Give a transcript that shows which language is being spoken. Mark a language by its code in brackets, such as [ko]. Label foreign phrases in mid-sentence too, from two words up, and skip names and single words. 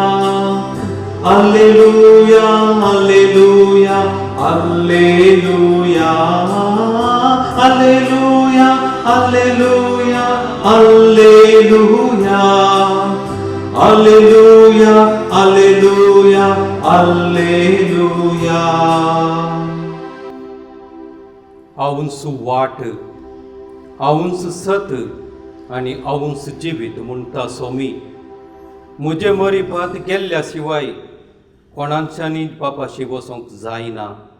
[la] Alleluia, alleluia, alleluia. Alleluia, alleluia, alleluia. Alleluia, alleluia, alleluia. [kok] हांवूंच वाट, हांवूंच सत आनी हांवूंच जिवीत म्हणटा सोमी. म्हजे मरीफात गेल्ल्या शिवाय कोणाच्यानी बापाशी वचोंक जायना.